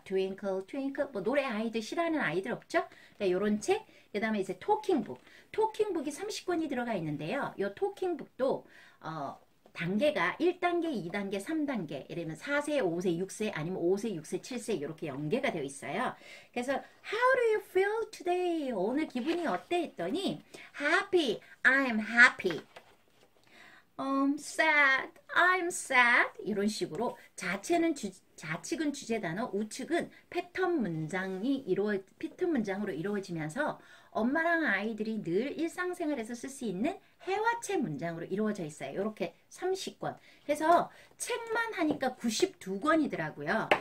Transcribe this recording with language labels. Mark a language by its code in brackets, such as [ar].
[ko] 트윙클, 트윙클, 뭐 노래 아이들 싫어하는 아이들 없죠? 그러니까 요런 책. 그 다음에 이제 토킹북. 토킹북이 30권이 들어가 있는데요. 요 토킹북도 단계가 1단계, 2단계, 3단계, 예를 들면 4세, 5세, 6세, 아니면 5세, 6세, 7세 이렇게 연계가 되어 있어요. 그래서 [en] How do you feel today? [ko] 오늘 기분이 어때? 했더니 [en] Happy, I'm happy. Sad, I'm sad. [ko] 이런 식으로 좌측은 주제 단어, 우측은 패턴 문장으로 이루어지면서 엄마랑 아이들이 늘 일상생활에서 쓸 수 있는 해화체 문장으로 이루어져 있어요. 이렇게 30권. 그래서 책만 하니까 92권이더라고요.